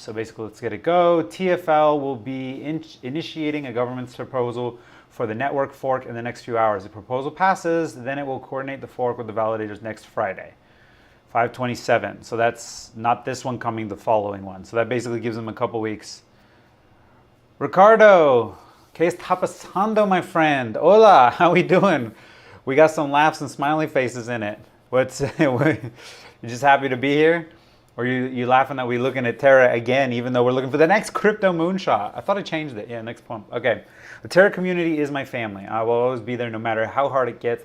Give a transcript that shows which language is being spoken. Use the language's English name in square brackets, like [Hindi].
[English] So basically, let's get it go. TFL will be initiating a government's proposal for the network fork in the next few hours. If the proposal passes, then it will coordinate the fork with the validators next Friday, 5/27. So that's not this one coming, the following one. So that basically gives them a couple weeks. [Spanish] Ricardo, ¿qué está pasando, my friend? [English] Hola, how we doing? We got some laughs and smiley faces in it. You're just happy to be here? Or you laughing that we're looking at Terra again, even though we're looking for the next crypto moonshot? I thought I changed it. Yeah, next pump. Okay. The Terra community is my family. I will always be there no matter how hard it gets.